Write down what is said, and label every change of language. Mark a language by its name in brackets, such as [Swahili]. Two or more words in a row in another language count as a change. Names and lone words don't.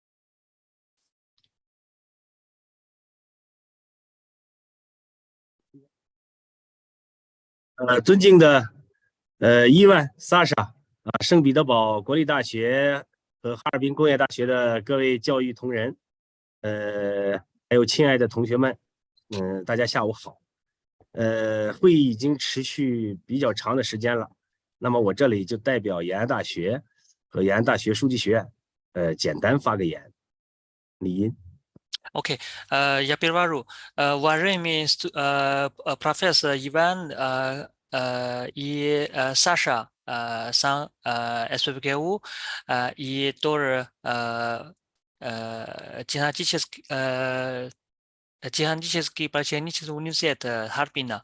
[Chinese] 尊敬的伊万、萨莎啊，圣彼得堡国立大学和哈尔滨工业大学的各位教育同仁，还有亲爱的同学们，大家下午好。会议已经持续比较长的时间了，那么我这里就代表延安大学和延安大学书记学院，简单发个言。李英。 [Russian] Окей, я перевожу. Уважаемый профессор Иван и Саша сан СПБГУ и тоже Технологический политехнический университет Харбина.